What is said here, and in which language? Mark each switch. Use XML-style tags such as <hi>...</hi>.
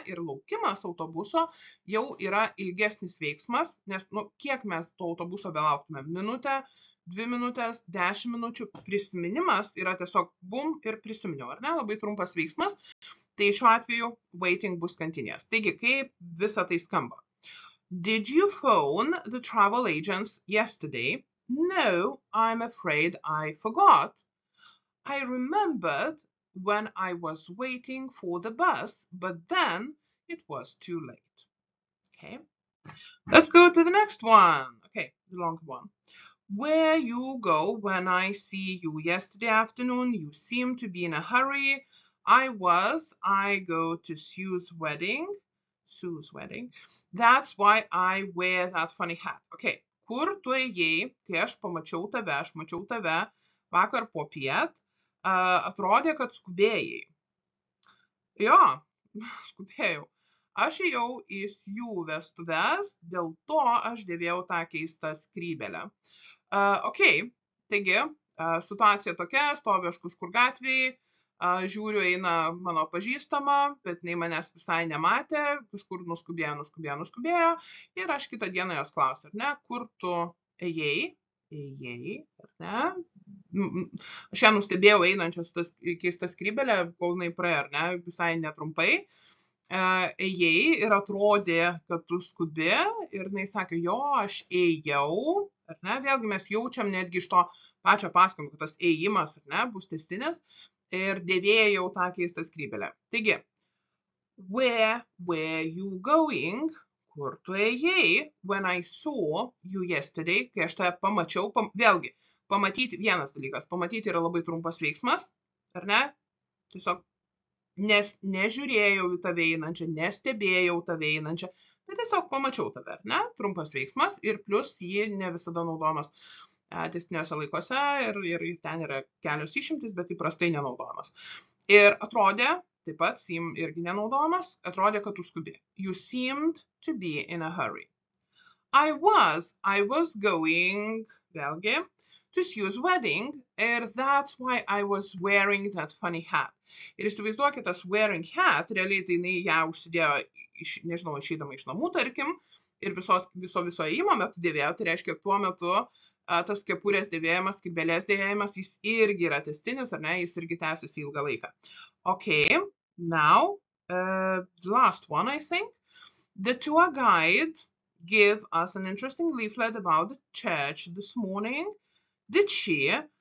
<lt>Ir laukimas autobuso jau yra ilgesnis veiksmas, nes kiek mes to autobuso belauktume? Minutę, 2 minutės, 10 minučių. Prisiminimas yra tiesiog bum ir prisiminiau, ar ne? Labai trumpas veiksmas. Tai šiuo atveju waiting bus kantinės. Taigi, kaip visa tai skamba?</lt> <en>Did you phone the travel agents yesterday? No, I'm afraid I forgot. I remembered when I was waiting for the bus, but then it was too late. Okay, let's go to the next one. Okay, the long one. Where you go when I see you yesterday afternoon? You seem to be in a hurry. I go to Sue's wedding. That's why I wear that funny hat.</en> <lt>Okay, kur tu ėjai, kai aš mačiau tave vakar popiet, atrodė, kad skubėjai. Jo, skubėjau. Aš ėjau į jų vestuves, dėl to aš dėvėjau tą keistą skrybėlę. Okay, taigi, situacija tokia, stoviu aš kažkur gatvėje, žiūriu, eina mano pažįstama, bet nei manęs visai nematė, kažkur nuskubėjo, ir aš kitą dieną jos klausiu, ar ne, kur tu ėjai, ar ne, aš ją nustebėjau einančios tas keistą skrybėlę, kol jinai praėjo, ar ne, visai netrumpai, ėjai ir atrodė, kad tu skubi, ir jinai sakė, jo, aš ėjau, ar ne, vėlgi mes jaučiam netgi iš to pačio pasakojimo, kad tas ėjimas, ar ne, bus tęstinis, ir dėvėjau tą keistą skrybėlę.</lt> <en>Taigi, where were you going?</en> <lt>Kur tu ėjai?</lt> <en>When I saw you yesterday,</en> <lt>kai aš tave pamačiau, vėlgi, pamatyti, vienas dalykas, pamatyti yra labai trumpas veiksmas, ar ne? Tiesiog nežiūrėjau į tave einančią, nestebėjau tave einančią, bet tiesiog pamačiau tave, ar ne? Trumpas veiksmas ir plus jį ne visada naudojamas tęstiniuose laikuose ir ten yra kelios išimtys, bet įprastai nenaudojamas. Ir atrodė, taip pat seem irgi nenaudojamas, atrodė, kad tu skubi.</lt> <en>You seemed to be in a hurry. I was going, vėlgi, to Sue's wedding, and that's why I was wearing that funny hat.</en> <lt>Ir įsivaizduokit, tas wearing hat, realiai tai jinai ją užsidėjo, nežinau, išeidama iš namų, tarkim, ir viso ėjimo metu dėvėjo, tai reiškia, tuo metu tas kepurės dėvėjimas, skrybėlės dėvėjimas, jis irgi yra tęstinis, ar ne, jis irgi tęsiasi ilgą laiką.</lt> <en>Okay, now, the last one, I think. The tour guide gave us an interesting leaflet about the church this morning. Did she?</en>